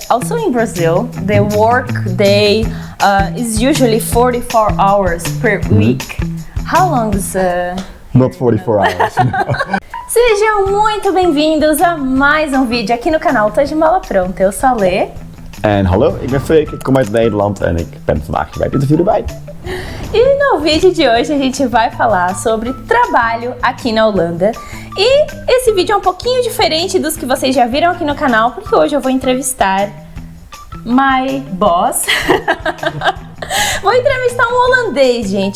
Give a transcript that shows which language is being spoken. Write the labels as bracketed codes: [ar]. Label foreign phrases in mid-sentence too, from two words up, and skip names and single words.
[en] also in Brazil, the work day is usually 44 hours per week. How long is... Not 44 hours. No. [pt] Sejam muito bem-vindos a mais um vídeo aqui no canal Tá de Mala Pronta. Eu sou a Lê. [nl] En hallo, ik ben Freek, ik kom uit Nederland en ik ben vandaag bij het interview erbij. [pt] E no vídeo de hoje a gente vai falar sobre trabalho aqui na Holanda. E esse vídeo é um pouquinho diferente dos que vocês já viram aqui no canal, porque hoje eu vou entrevistar [en] my boss. [pt] Vou entrevistar um holandês, gente.